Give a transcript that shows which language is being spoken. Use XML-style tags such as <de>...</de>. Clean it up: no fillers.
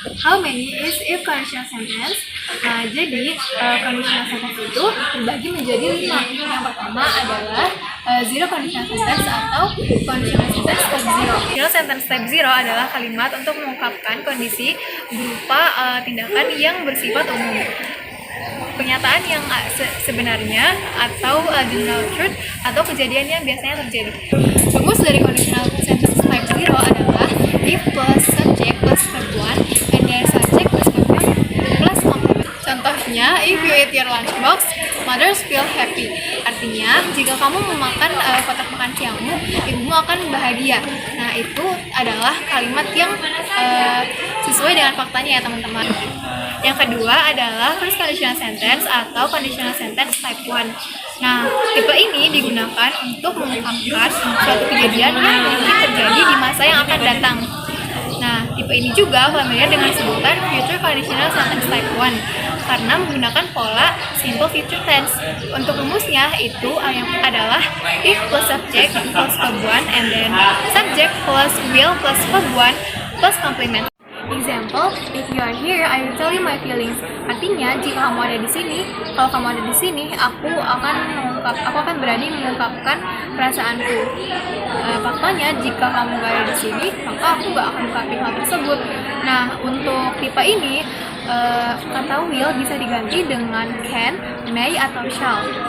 <en>How many is if conditional sentence?</en> <id>Jadi conditional sentence itu terbagi menjadi 5. Yang pertama adalah zero conditional sentence atau conditional sentence type 0. Conditional sentence type 0 adalah kalimat untuk mengungkapkan kondisi berupa tindakan yang bersifat umum, pernyataan yang sebenarnya atau general truth atau kejadian yang biasanya terjadi. Rumus dari</id> <en>conditional sentence type 0 adalah if plus subject plus verb 1 and then subject plus verb 1 plus complement.</en> <id>Contohnya,</id> <en>if you eat your lunchbox, mothers feel happy.</en> <id>Artinya, jika kamu memakan kotak makan siangmu, ibumu akan bahagia. Nah, itu adalah kalimat yang sesuai dengan faktanya ya teman-teman. Yang kedua adalah first conditional sentence atau conditional sentence type 1. Nah, tipe ini digunakan untuk mengungkapkan suatu kejadian yang mungkin terjadi di masa yang akan datang. Nah, tipe ini juga familiar dengan sebutan future conditional sentence type 1 karena menggunakan pola simple future tense. Untuk rumusnya itu adalah</id> <en>if plus subject plus verb 1 and then subject plus will plus verb 1 plus complement. Example, if you are here, I will tell you my feelings.</en> <id>Artinya, jika kamu ada di sini, kalau kamu ada di sini, aku akan berani mengungkapkan perasaanku. Faktanya, jika kamu gak ada di sini, maka aku gak akan mengungkapkan hal tersebut. Nah, untuk tipe ini, kata will bisa diganti dengan can, may, atau shall.</id>